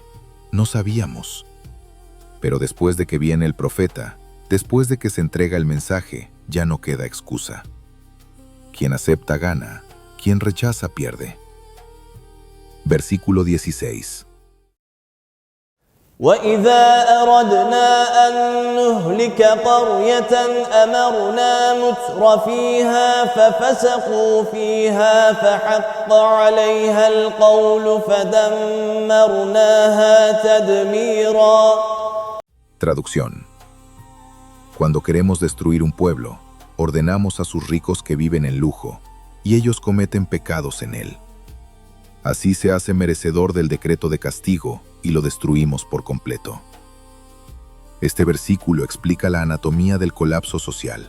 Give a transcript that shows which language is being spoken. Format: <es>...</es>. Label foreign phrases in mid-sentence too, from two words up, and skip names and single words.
<es>No sabíamos. Pero después de que viene el profeta, después de que se entrega el mensaje, ya no queda excusa. Quien acepta gana, quien rechaza pierde. Versículo 16.</es> <ar>وإذا أردنا أن نهلك قرية أمرنا متر فيها ففسقوا فيها فحق عليها القول فدمرناها تدميرا.</ar> <es>Traducción. Cuando queremos destruir un pueblo, ordenamos a sus ricos que viven en lujo, y ellos cometen pecados en él. Así se hace merecedor del decreto de castigo y lo destruimos por completo. Este versículo explica la anatomía del colapso social.</es>